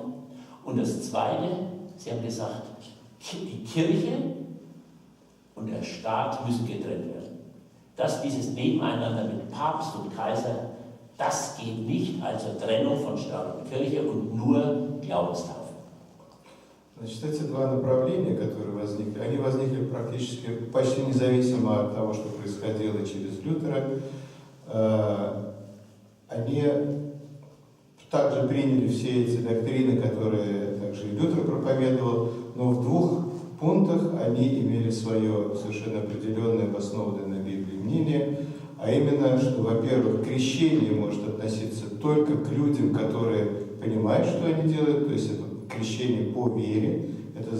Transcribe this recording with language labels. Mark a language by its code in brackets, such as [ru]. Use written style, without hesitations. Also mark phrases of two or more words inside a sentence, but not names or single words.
[de] Und das Zweite, sie haben gesagt, die Kirche und der Staat müssen getrennt werden. Dass dieses Nebeneinander mit Papst und Kaiser, das geht nicht, also Trennung von Staat und Kirche und nur Glaubenstaufe. [ru] Значит, эти два направления, которые возникли, они возникли практически почти независимо от того, что происходило через Лютера. Они также приняли все эти доктрины, которые также и Лютер проповедовал, но в 2 пунктах они имели свое совершенно определенное, обоснованное на Библии мнение, а именно, что, во-первых, крещение может относиться только к людям, которые понимают, что они делают, то есть это крещение по вере.